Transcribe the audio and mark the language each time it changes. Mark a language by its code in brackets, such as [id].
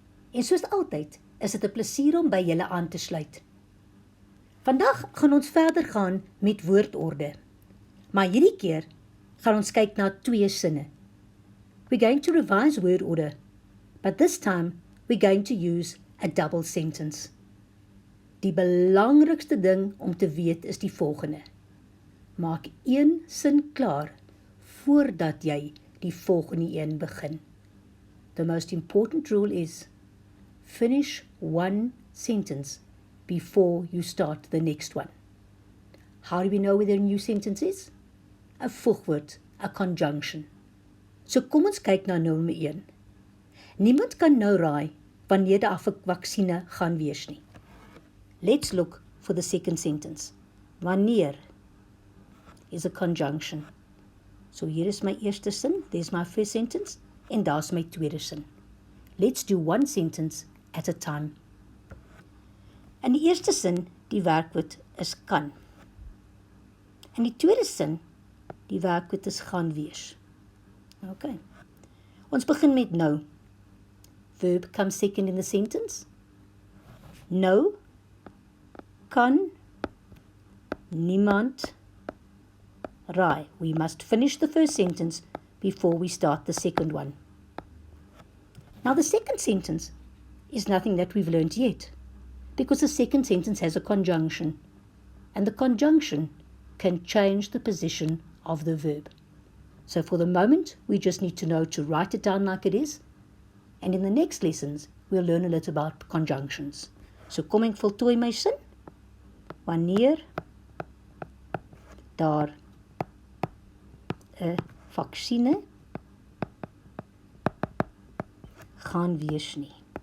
[af] En soos altyd is dit 'n plesier om by julle aan te sluit. Vandag gaan ons verder gaan met woordorde. Maar hierdie keer gaan ons kyk na 2 sinne. [en] We're going to revise word order, but this time we're going to use a double sentence. [af] Die belangrikste ding om te weet is die volgende. Maak 1 sin klaar voordat jy die volgende een begin. [en] The most important rule is finish 1 sentence before you start the next one. How do we know whether a new sentence is? A voegwoord, a conjunction. [af] So kom ons kyk na nommer 1. Niemand kan nou raai wanneer die vaksine gaan wees nie. [en] Let's look for the second sentence. Wanneer is a conjunction. [af] So hier is my eerste sin, [en] there's my first sentence, [af] en daar's my tweede sin. [en] Let's do 1 sentence at a time. [af] In die eerste sin, die werkwoord is kan. In die tweede sin, die werkwoord is gaan wees. Okay. Ons begin met nou. [en] Verb comes second in the sentence. [af] Nou kan niemand raai. [en] We must finish the first sentence before we start the second one. Now the second sentence is nothing that we've learned yet, because the second sentence has a conjunction, and the conjunction can change the position of the verb. So for the moment, we just need to know to write it down like it is, and in the next lessons, we'll learn a little about conjunctions. [af] So kom ek voltooi my sin. Wanneer daar 'n vaksine gaan wees nie.